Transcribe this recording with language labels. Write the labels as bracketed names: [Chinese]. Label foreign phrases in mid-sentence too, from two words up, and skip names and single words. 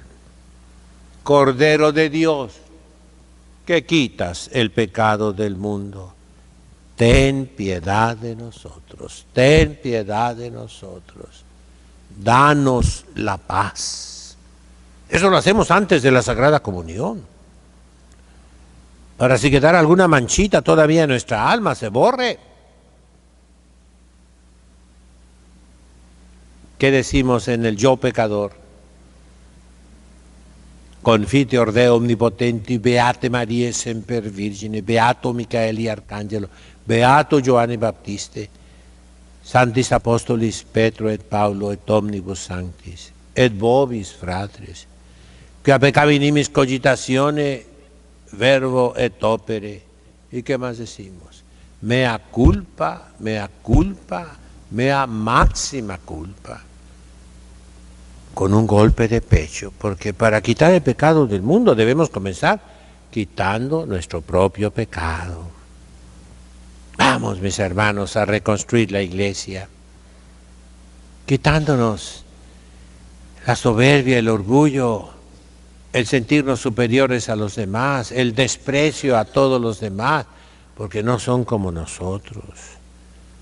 [Spanish] Cordero de Dios, que quitas el pecado del mundo, ten piedad de nosotros, ten piedad de nosotros, danos la paz. Eso lo hacemos antes de la Sagrada Comunión, para si quedara alguna manchita todavía en nuestra alma, se borre. ¿Qué decimos en el yo pecador? [Latin] Confiteor Deo omnipotenti, beate Maria semper Virgine, beato Micaeli Arcangelo, beato Giovanni Baptiste, Santis Apostolis Petro et Paulo et omnibus sanctis, et vobis fratres, que peccavinimis cogitatione, verbo et opere. [Spanish] ¿Y qué más decimos? [Latin] Mea culpa, mea culpa, mea máxima culpa. [Spanish] Con un golpe de pecho, porque para quitar el pecado del mundo debemos comenzar quitando nuestro propio pecado. Vamos, mis hermanos, a reconstruir la iglesia, quitándonos la soberbia, el orgullo, el sentirnos superiores a los demás, el desprecio a todos los demás, porque no son como nosotros.